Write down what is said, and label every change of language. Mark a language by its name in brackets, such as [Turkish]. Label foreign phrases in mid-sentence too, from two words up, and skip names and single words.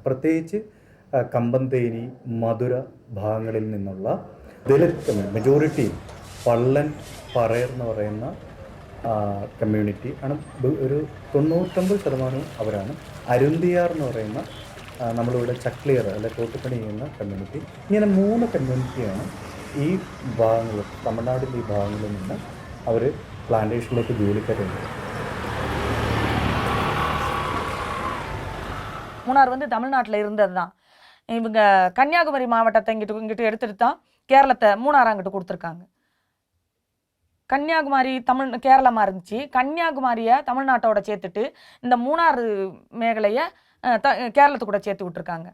[Malayalam] പ്രത്യേകിച്ച് കമ്പന്തേനി, മധുര ഭാഗങ്ങളിൽ നിന്നുള്ള ദലിത് മെജോറിറ്റി പള്ളൻ പറയർ എന്ന് പറയുന്ന കമ്മ്യൂണിറ്റി ആണ്. ഒരു 99% അവരാണ്. അരുന്തിയാർ എന്ന് പറയുന്ന നമ്മളിവിടെ ചക്ലിയർ അല്ലെ തോട്ടുപണി ചെയ്യുന്ന കമ്മ്യൂണിറ്റി. ഇങ്ങനെ 3 കമ്മ്യൂണിറ്റിയാണ് ഈ ഭാഗങ്ങൾ, തമിഴ്നാടിൻ്റെ ഈ ഭാഗങ്ങളിൽ നിന്ന് അവർ പ്ലാന്റേഷനിലേക്ക് ജോലിക്കാരുണ്ട്. [Tamil] மூணார் வந்து தமிழ்நாட்டில் இருந்தது தான். இவங்க கன்னியாகுமரி மாவட்டத்தை இங்கிட்டு எடுத்துட்டு தான் கேரளத்தை மூணாறாங்கிட்டு கொடுத்துருக்காங்க. கன்னியாகுமரி கேரளமாக இருந்துச்சு. கன்னியாகுமரியை தமிழ்நாட்டோட சேர்த்துட்டு இந்த மூணாறு மேகலையை கேரளத்து கூட சேர்த்து விட்டுருக்காங்க.